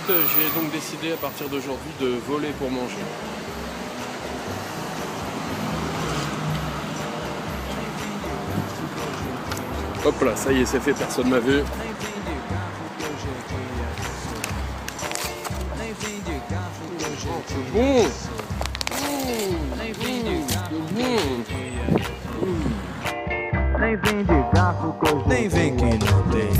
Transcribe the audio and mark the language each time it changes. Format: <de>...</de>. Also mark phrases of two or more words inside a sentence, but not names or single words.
<fr>J'ai donc décidé à partir d'aujourd'hui de voler pour manger. Hop là, ça y est, c'est fait, personne m'a vu. C'est bon.</fr> <pt>Nem vem de garfo que eu nem vem que não tem.</pt>